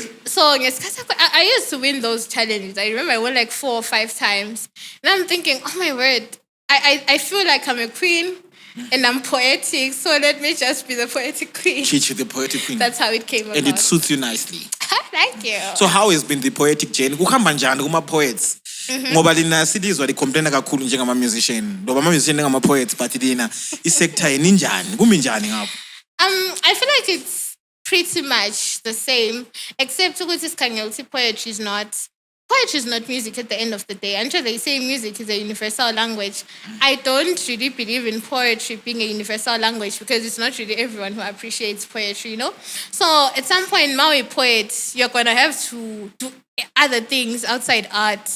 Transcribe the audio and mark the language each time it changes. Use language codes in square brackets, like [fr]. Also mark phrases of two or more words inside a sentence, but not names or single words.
[en] So I used to win those challenges. I remember I won like 4 or 5 times. And I'm thinking, oh my word, I feel like I'm a queen. And I'm poetic, so let me just be the poetic queen. Chichi, the poetic queen. That's how it came about. And it suits you nicely. Thank you. So how has been the poetic journey? [nd] Kuhamba njani kuma-poets? Ngoba lina silizwa likomplena kakhulu njengama-musician. Ngoba ama-musician ngama-poets, but lina i-sector yini njani? Kumi njani ngapho? [en] I feel like it's pretty much the same, except [nd] ukuthi sikhangela [en] poetry is not music at the end of the day. Until they say music is a universal language, I don't really believe in poetry being a universal language because it's not really everyone who appreciates poetry, So at some point, Maui poets, you're going to have to do other things outside art.